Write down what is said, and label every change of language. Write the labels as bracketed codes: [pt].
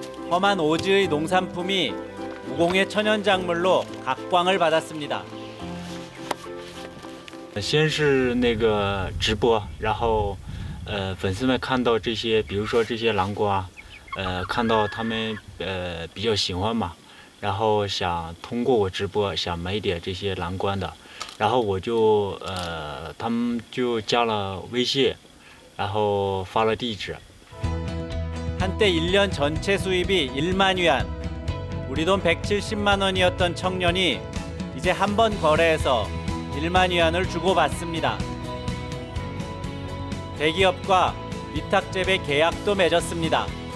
[ko] 험한 오지의 농산품이 무공의 천연작물로 각광을 받았습니다. [zh] 先是那个直播，然后粉丝们看到这些，比如说这些南瓜，看到他们比较喜欢嘛，然后想通过我直播想买点这些南瓜的，然后我就他们就加了微信，然后发了地址。 [ko] 한때 1년 전체 수입이 1만 위안, 우리 돈 170만 원이었던 청년이 이제 한 번 거래해서 1만 위안을 주고받습니다. 대기업과 위탁 재배 계약도 맺었습니다.